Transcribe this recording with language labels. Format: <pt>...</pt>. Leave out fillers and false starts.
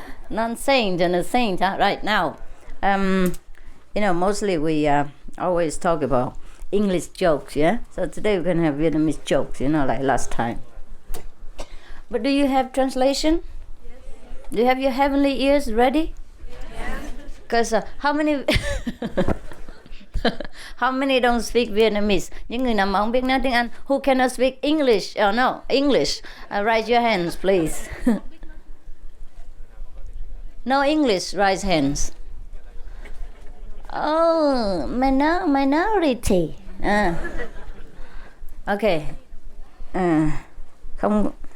<en>Non-saint and a saint, huh? Right now. You know, mostly we always talk about English jokes, yeah? So today we can have Vietnamese jokes, you know, like last time. But do you have translation? Yes. Do you have your heavenly ears ready? Yes. Because how many... How many don't speak Vietnamese?</en> <vi>Những người nào mà không biết nói tiếng Anh,</vi> <en>who cannot speak English? Oh no, English. Raise your hands, please. No English, raise hands. Oh, minority. Okay. Không.</en>